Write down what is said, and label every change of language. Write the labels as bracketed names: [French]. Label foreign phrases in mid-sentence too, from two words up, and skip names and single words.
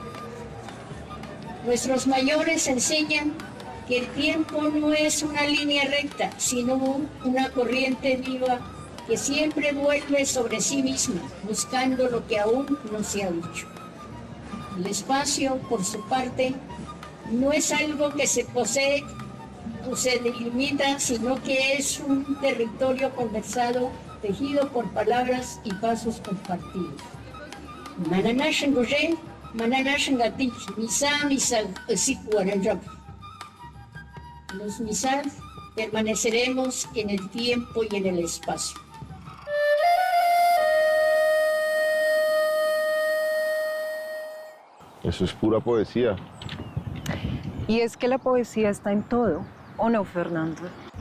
[Spanish] Nuestros mayores enseñan que el tiempo no es una línea recta, sino una corriente viva que siempre vuelve sobre sí misma, buscando lo que aún no se ha dicho. El espacio, por su parte, no es algo que se posee o se delimita, sino que es un territorio conversado, tejido por palabras y pasos compartidos. [Guambiano] Mananashan goye, mananashan gatich, misa, sikuaranjab. [Spanish] Los misal permaneceremos en el tiempo y en el espacio. Eso es pura poesía. Y es que la poesía está en todo, ¿o no, Fernando?